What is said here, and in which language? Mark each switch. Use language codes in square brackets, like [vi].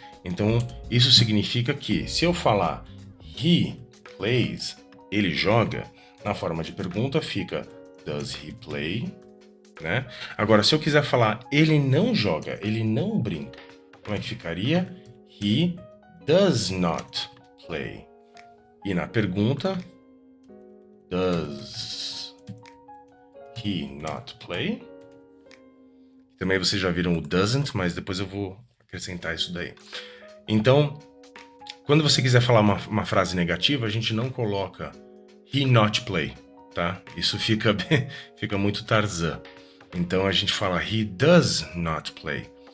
[pt] Então, isso significa que se eu falar he plays, ele joga, na forma de pergunta fica does he play, né? Agora, se eu quiser falar ele não joga, ele não brinca, como é que ficaria? [en] He does not play. E na pergunta, does he not play? [pt] Também vocês já viram o doesn't, mas depois eu vou acrescentar isso daí. Então, quando você quiser falar uma frase negativa, a gente não coloca he not play, tá? Isso fica muito Tarzan. Então a gente fala he does not play.